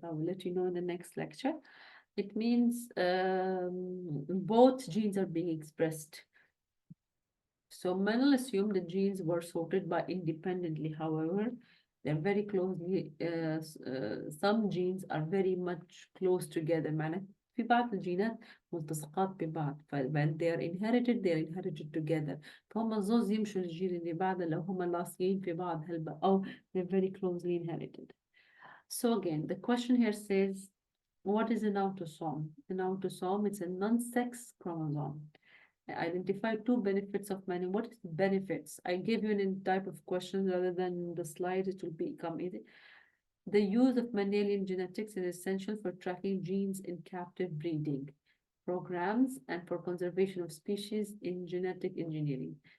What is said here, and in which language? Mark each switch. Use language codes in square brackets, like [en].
[en] I will let you know in the next lecture. It means both genes are being expressed. So Mendel assumed the genes were sorted by independently. However, they're very closely, some genes are very much close together. [ar] معناته في بعض الجينات ملتصقات ببعض. [en] when they are inherited together. [ar] فهم الزوز يمشوا للجيل اللي بعده لو هم لاصقين في بعض هلبا أو [en] they're very closely inherited. So again, the question here says, what is an autosome? An autosome, it's a non-sex chromosome. Identify two benefits of many. What is benefits? I gave you a type of question rather than the slide, it will become easy. The use of Mendelian genetics is essential for tracking genes in captive breeding programs and for conservation of species in genetic engineering.